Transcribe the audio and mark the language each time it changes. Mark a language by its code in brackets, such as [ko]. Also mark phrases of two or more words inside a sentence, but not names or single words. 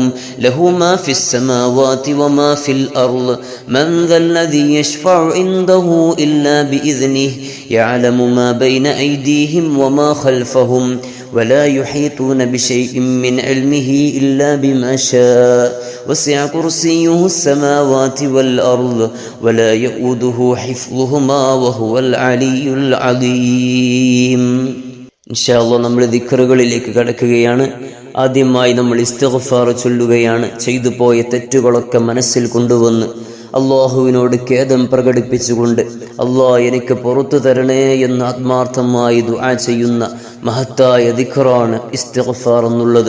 [ar] له ما في السماوات وما في الأرض من ذا الذي يشفع عنده إلا بإذنه يعلم ما بين أيديهم وما خلفهم ولا يحيطون بشيء من علمه إلا بما شاء وسع كرسيه السماوات والأرض ولا يؤوده حفظهما وهو العلي العظيم. إن شاء الله, [ml] നമ്മൾ ദിക്റുകളിലേക്ക് കടക്കുകയാണ്. ആദ്യമായി നമ്മൾ ഇസ്തിഗ്ഫാർ ചൊല്ലുകയാണ്. ചെയ്തു പോയ തെറ്റുകളൊക്കെ മനസ്സിൽ കൊണ്ടുവന്ന് അല്ലാഹുവിനോട് ഖേദം പ്രകടിപ്പിച്ചുകൊണ്ട് അല്ലാഹ്, എനിക്ക് പുറത്തു തരണേ എന്ന് ആത്മാർത്ഥമായി ദുആ ചെയ്യുന്ന മഹത്തായ ദിക്റാണ് ഇസ്തിഗ്ഫാർ എന്നുള്ളത്.